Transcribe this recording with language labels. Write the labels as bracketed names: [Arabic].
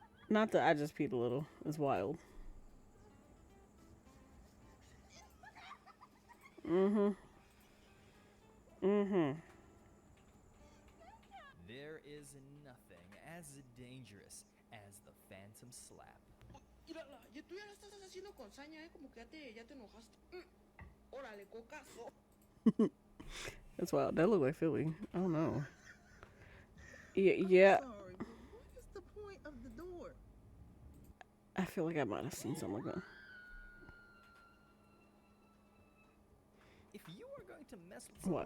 [English] Not that I just peed a little. It's wild. Mm-hmm. Mm-hmm. There is nothing as dangerous as the phantom slap. [Spanish] Mírala, y tú ya la estás haciendo con saña, como que ya te enojaste. Órale, cocazo. [English] That's wild. That looked like Philly. I don't know. Yeah. Sorry, but what is the point of the door? I feel like I might have seen something like that. If you are going to mess with someone,